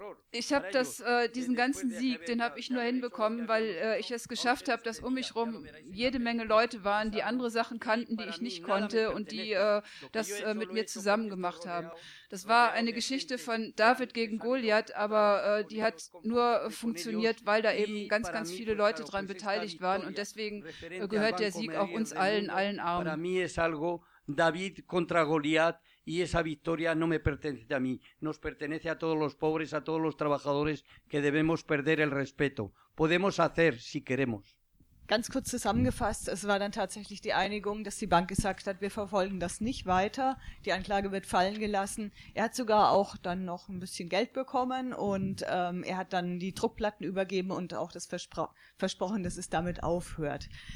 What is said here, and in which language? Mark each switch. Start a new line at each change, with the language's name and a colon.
German: Ich habe das, diesen ganzen Sieg, den habe ich nur hinbekommen, weil ich es geschafft habe, dass um mich rum jede Menge Leute waren, die andere Sachen kannten, die ich nicht konnte und die das mit mir zusammen gemacht haben. Das war eine Geschichte von David gegen Goliath, aber die hat nur funktioniert, weil da eben ganz, ganz viele Leute dran beteiligt waren und deswegen gehört der Sieg auch uns allen, allen Armen.
Spanish: Para mí es algo David contra Goliath y esa victoria no me pertenece a mí, nos pertenece a todos los pobres, a todos los trabajadores que debemos perder el respeto. Podemos hacer si queremos.
German: Ganz kurz zusammengefasst, es war dann tatsächlich die Einigung, dass die Bank gesagt hat, wir verfolgen das nicht weiter. Die Anklage wird fallen gelassen. Er hat sogar auch dann noch ein bisschen Geld bekommen und er hat dann die Druckplatten übergeben und auch das versprochen, dass es damit aufhört.